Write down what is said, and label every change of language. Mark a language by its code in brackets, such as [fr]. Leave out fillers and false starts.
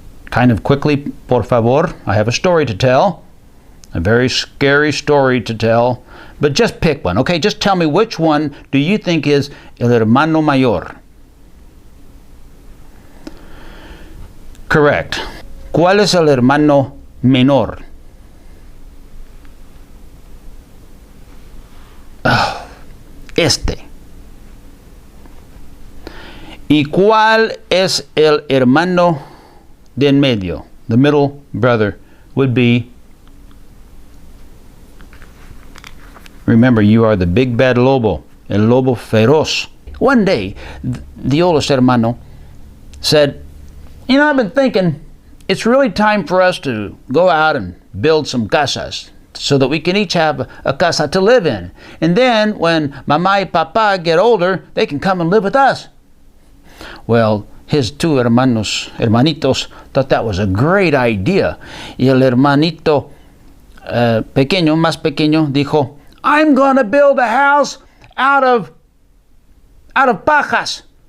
[en] Kind of quickly, [es] por favor. [en] I have a story to tell. A very scary story to tell. But just pick one, okay? Just tell me which one do you think is [es] el hermano mayor. [en] Correct. [es] ¿Cuál es el hermano menor? Oh, este. ¿Y cuál es el hermano de en medio? [en] The middle brother would be, remember, you are the big bad lobo, [es] el lobo feroz. [en] One day, the oldest hermano said, you know, I've been thinking, it's really time for us to go out and build some casas so that we can each have a casa to live in. And then when [es] mama y papa [en] get older, they can come and live with us. Well, his two hermanitos, thought that was a great idea. [es] Y el hermanito pequeño, más pequeño, dijo, [en] I'm going to build a house out of pajas.